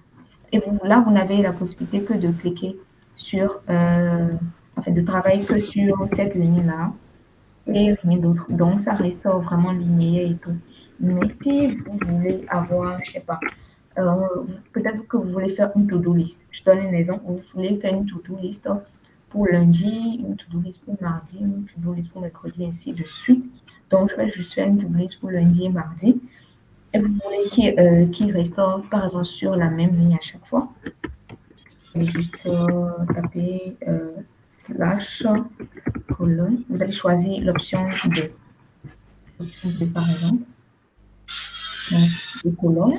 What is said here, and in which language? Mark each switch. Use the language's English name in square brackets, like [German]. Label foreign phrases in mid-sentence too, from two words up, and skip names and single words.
[French] Et là, vous n'avez la possibilité que de cliquer sur, de travailler que sur cette ligne-là et rien d'autre. Donc, ça reste vraiment linéaire et tout. Mais si vous voulez avoir, je sais pas, peut-être que vous voulez faire une [English] to-do list. [French] Je donne un exemple. Vous voulez faire une [English] to-do list [French] pour lundi, une [English] to-do list [French] pour mardi, une [English] to-do list [French] pour mercredi, ainsi de suite. Donc, je vais juste faire une [English] to-do list [French] pour lundi et mardi. Et vous voulez qu'il reste, par exemple, sur la même ligne à chaque fois. allez juste taper slash colonne. Vous allez choisir l'option 2. L'option 2 par exemple. Donc, les colonnes.